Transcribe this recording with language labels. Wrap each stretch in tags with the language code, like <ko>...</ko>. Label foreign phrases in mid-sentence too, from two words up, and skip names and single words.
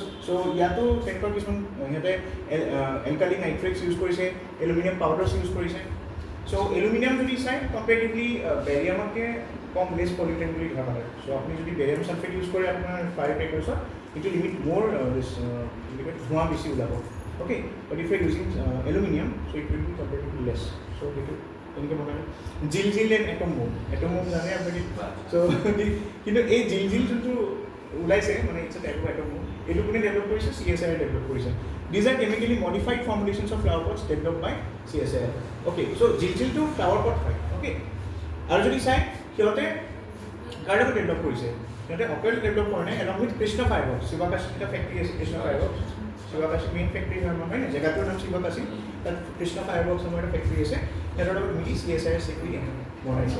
<as>চ' ইয়াতো তেনেকুৱা কিছুমান সিহঁতে</as> <en>alkali nitrates use</en> <as>কৰিছে,</as> <en>aluminium powders use</en> <as>কৰিছে। চ' এলুমিনিয়াম যদি চাই কম্পেৰেটিভলি বেৰিয়ামতকৈ কম</as> <en>less pollutant</en> <as>বুলি ধৰা হয়। চ' আপুনি যদি</as> <en>barium sulphate use</en> <as>কৰে আপোনাৰ</as> <en>fire crackers,</en> <as>ইটো লিমিট মোৰ ধোঁৱা বেছি ওলাব, অ'কে।</as> <en>But if you using aluminium, so it will be comparatively less.</en> <as>চ' সেইটো তেনেকৈ বনায়। জিল জিল</as> <en>and atom bomb</en> <as>জানে আপুনি। চ' কিন্তু এই জিল জিল যোনটো ওলাইছে মানে</as> <en>it's a type of atom bomb,</en> <as>এইটো কোনে ডেভেলপ কৰিছে, CSIR ডেভেলপ কৰিছে।</as> <en>These are chemically modified formulations of flower pots developed by CSIR. Okay, so</en> <as>জিলজিলটো</as> <en>flower pot</en> <as>হয়, অ'কে। আৰু যদি চাই সিহঁতে কাৰ লগত ডেভেলপ কৰিছে, সিহঁতে অকল ডেভেলপ কৰা নাই,</as> <en>along with</en> <as>কৃষ্ণ ফাইবাৰ। শিৱাকাশী এটা ফেক্টৰী আছে, কৃষ্ণ ফাইবাৰ, শিৱাকাশী মেইন ফেক্টৰী হয় নে, জেগাটোৰ নাম শিৱাকাশী, তাত কৃষ্ণ ফাইবাৰ নামৰ এটা ফেক্টৰী আছে, সিহঁতৰ লগত মিলি CSIR চেক্টৰী বনাইছে।</as>